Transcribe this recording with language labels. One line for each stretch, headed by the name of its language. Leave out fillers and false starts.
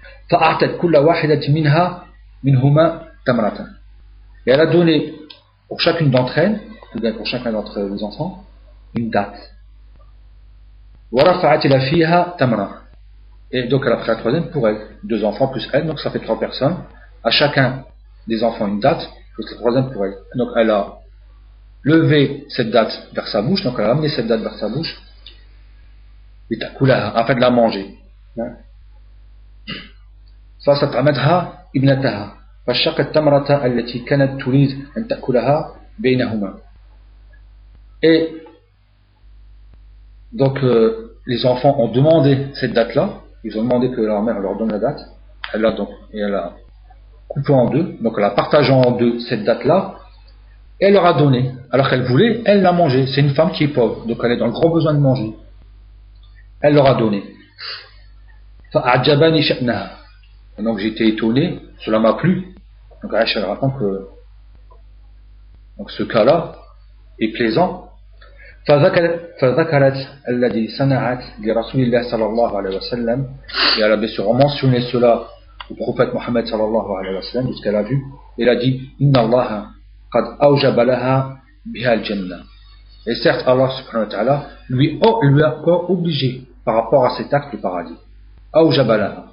Arabic: فأعطت كل واحدة منهما تمرة.
French: Et elle a donné pour chacune d'entre elles, ou bien pour chacun d'entre les enfants, une date.
Arabic: ورفعت إلى فيها تمرة.
French: Et donc elle a pris la troisième pour elle, 2 enfants plus elle, donc ça fait 3 personnes. À chacun des enfants une date, plus la troisième pour elle. Donc elle a levé cette date vers sa bouche, donc elle a amené cette date vers sa bouche, et afin de la manger.
Arabic: فستعمدها ابنتها فشقت التمرة التي كانت تريد أن تأكلها بينهما.
French: Et donc les enfants ont demandé cette date-là, ils ont demandé que leur mère leur donne la date, elle a coupé en deux, donc elle a partagé en deux cette date-là, et elle leur a donné, alors qu'elle voulait, elle l'a mangé. C'est une femme qui est pauvre, donc elle est dans le grand besoin de manger. Elle leur a donné.
Arabic: فأعجبني شأنها.
French: Et donc j'étais étonné, cela m'a plu. Donc Aïcha raconte que donc ce cas-là est plaisant.
Arabic: فذكرت الذي صنعت لرسول الله صلى الله عليه وسلم.
French: Et elle a bien sûr mentionné cela au prophète Mohammed sallallahu alayhi wa sallam, de ce qu'elle a vu. Elle a dit
Arabic: Inna Allah qad awjaba laha biha al-jannah.
French: Et certes Allah subhanahu wa ta'ala lui a pas obligé par rapport à cet acte le paradis.
Arabic: Awjaba laha.